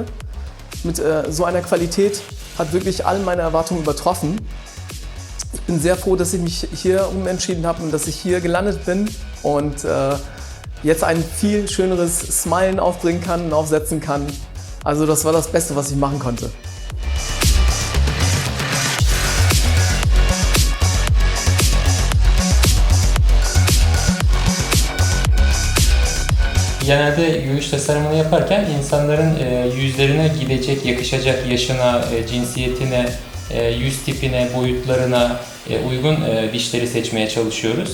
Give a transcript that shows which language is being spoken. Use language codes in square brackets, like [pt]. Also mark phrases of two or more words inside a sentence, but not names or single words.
[de] Mit so einer Qualität hat wirklich alle meine Erwartungen übertroffen. Ich bin sehr froh, dass ich mich hier umentschieden habe und dass ich hier gelandet bin und jetzt ein viel schöneres Smilen aufbringen kann und aufsetzen kann. Also das war das Beste, was ich machen konnte. [tr] Genelde gülüş tasarımını yaparken insanların yüzlerine gidecek, yakışacak yaşına, cinsiyetine, yüz tipine, boyutlarına uygun dişleri seçmeye çalışıyoruz.